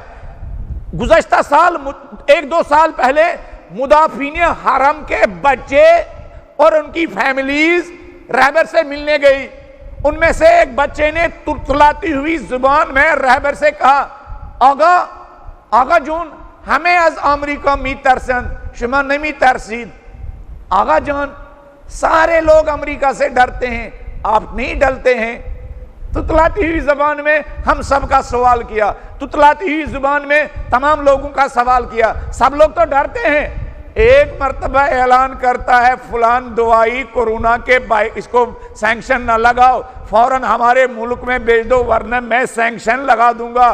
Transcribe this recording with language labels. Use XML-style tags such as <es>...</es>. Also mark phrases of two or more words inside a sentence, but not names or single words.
<ur>گزشتہ سال، 1-2 سال پہلے مدافعین حرم کے بچے اور ان کی فیملیز رہبر سے ملنے گئی. ان میں سے ایک بچے نے ترتلاتی ہوئی زبان میں رہبر سے کہا،</ur> <fa>آغا جون ہمیں از امریکہ می ترسن، شما نمی ترسید.</fa> <ur>آغا جان سارے لوگ امریکہ سے ڈرتے ہیں، آپ نہیں ڈرتے ہیں. تتلاتی ہوئی زبان میں ہم سب کا سوال کیا، تتلاتی ہوئی زبان میں تمام لوگوں کا سوال کیا. سب لوگ تو ڈرتے ہیں. ایک مرتبہ اعلان کرتا ہے فلان دوائی کورونا کے اس کو سینکشن نہ لگاؤ، فوراً ہمارے ملک میں بھیج دو ورنہ میں سینکشن لگا دوں گا.</ur>